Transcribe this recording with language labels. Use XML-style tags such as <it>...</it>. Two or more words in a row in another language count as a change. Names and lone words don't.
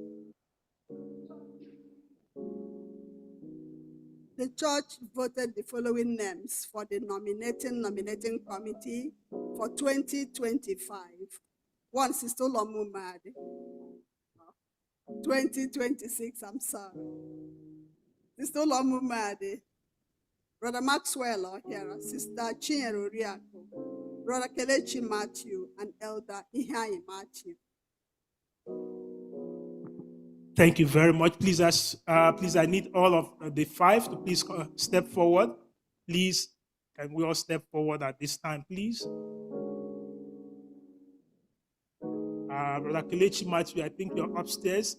<en>The church voted the following names for the nominating committee for 2025. 1, Sister Lomumadi. 2026, I'm sorry. Sister Lomumadi. Brother Maxwell O'Hara, Sister Chinyere Oriako, Brother Kelechi Matthew, and Elder Ihai Matthew. Thank you very much. Please, please, I need all of the 5 to please step forward. Please, can we all step forward at this time, please? Brother Kelechi Matthew, I think you're upstairs.</en>